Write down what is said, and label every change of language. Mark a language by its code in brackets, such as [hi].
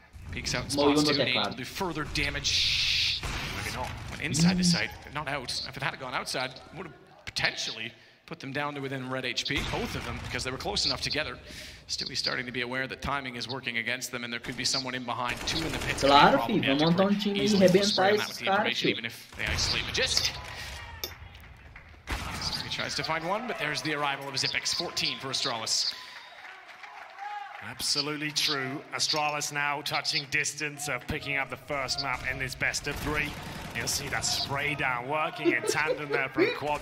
[en] Peeks out spots to Nate will do further damage. Maybe not. Went inside the site, not out. If it had gone outside, it would have potentially put them down to within red HP, both of them, because they were close enough together. Stewie's starting to be aware that timing is working against them, and there could be someone in behind. 2 in the pits. [pt] Claro, filho, vamos montar time e arrebentar esses caras, filho. [en] Even if they isolate Majestic. He tries to find one, but there's the arrival of Zipex. 14 for Astralis. Absolutely true. Astralis now touching distance of picking up the first map in this best of 3. You'll see that spray down working in tandem there from quad.